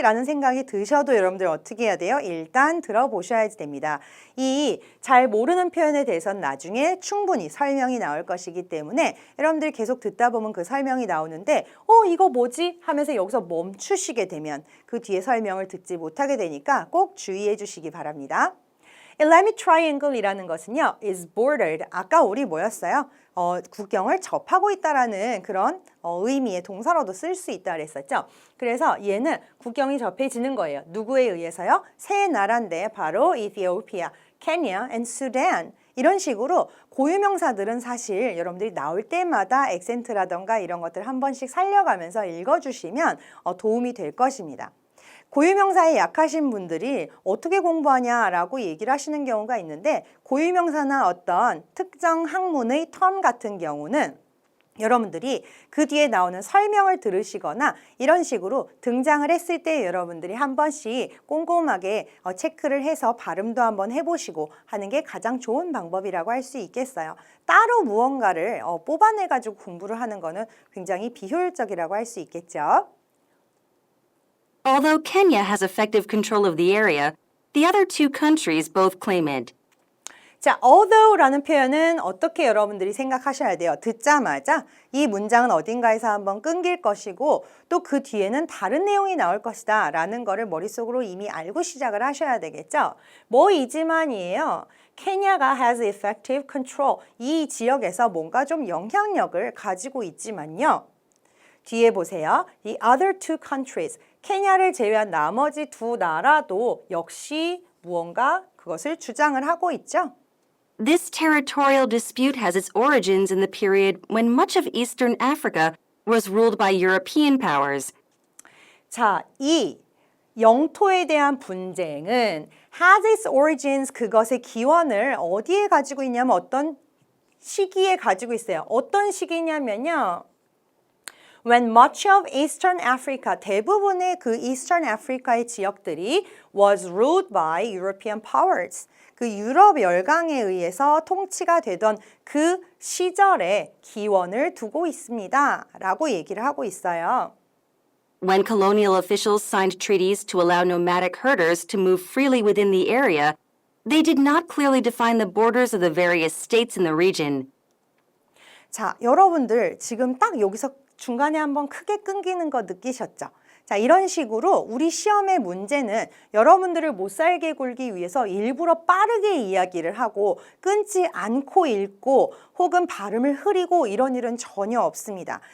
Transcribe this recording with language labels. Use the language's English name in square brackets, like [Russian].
[Korean] 라는 생각이 드셔도 여러분들 어떻게 해야 돼요? 일단 들어보셔야지 됩니다. 이 잘 모르는 표현에 대해서는 나중에 충분히 설명이 나올 것이기 때문에 여러분들 계속 듣다 보면 그 설명이 나오는데 이거 뭐지? 하면서 여기서 멈추시게 되면 그 뒤에 설명을 듣지 못하게 되니까 꼭 주의해 주시기 바랍니다. Alemi Triangle이라는 것은요, [English] is bordered. [Korean] 아까 우리 뭐였어요? 국경을 접하고 있다라는 그런 의미의 동사로도 쓸 수 있다 그랬었죠. 그래서 얘는 국경이 접해지는 거예요. 누구에 의해서요? 세 나라인데 바로 Ethiopia, Kenya and Sudan. 이런 식으로 고유명사들은 사실 여러분들이 나올 때마다 액센트라던가 이런 것들 한 번씩 살려가면서 읽어주시면 도움이 될 것입니다. 고유명사에 약하신 분들이 어떻게 공부하냐라고 얘기를 하시는 경우가 있는데 고유명사나 어떤 특정 학문의 텀 같은 경우는 여러분들이 그 뒤에 나오는 설명을 들으시거나 이런 식으로 등장을 했을 때 여러분들이 한 번씩 꼼꼼하게 체크를 해서 발음도 한번 해보시고 하는 게 가장 좋은 방법이라고 할 수 있겠어요. 따로 무언가를 뽑아내가지고 공부를 하는 거는 굉장히 비효율적이라고 할 수 있겠죠. [English] Although Kenya has effective control of the area, the other two countries both claim it. [Korean] 자, although라는 표현은 어떻게 여러분들이 생각하셔야 돼요? 듣자마자 이 문장은 어딘가에서 한번 끊길 것이고 또 그 뒤에는 다른 내용이 나올 것이다 라는 거를 머릿속으로 이미 알고 시작을 하셔야 되겠죠? 뭐이지만이에요. 케냐가 [English] has effective control. [Korean] 이 지역에서 뭔가 좀 영향력을 가지고 있지만요. 뒤에 보세요. [English] The other two countries, [Korean] 케냐를 제외한 나머지 두 나라도 역시 무언가 그것을 주장을 하고 있죠. [English] This territorial dispute has its origins in the period when much of Eastern Africa was ruled by European powers. [Korean] 자, 이 영토에 대한 분쟁은 [English] has its origins, [Korean] 그것의 기원을 어디에 가지고 있냐면 어떤 시기에 가지고 있어요. 어떤 시기냐면요. [English] When much of Eastern Africa, [Korean] 대부분의 그 Eastern Africa의 지역들이 [English] was ruled by European powers. [Korean] 그 유럽 열강에 의해서 통치가 되던 그 시절에 기원을 두고 있습니다. 라고 얘기를 하고 있어요. [English] When colonial officials signed treaties to allow nomadic herders to move freely within the area, they did not clearly define the borders of the various states in the region. [Korean] 자, 여러분들 지금 딱 여기서 중간에 한번 크게 끊기는 거 느끼셨죠? 자, 이런 식으로 우리 시험의 문제는 여러분들을 못 살게 굴기 위해서 일부러 빠르게 이야기를 하고 끊지 않고 읽고 혹은 발음을 흐리고 이런 일은 전혀 없습니다.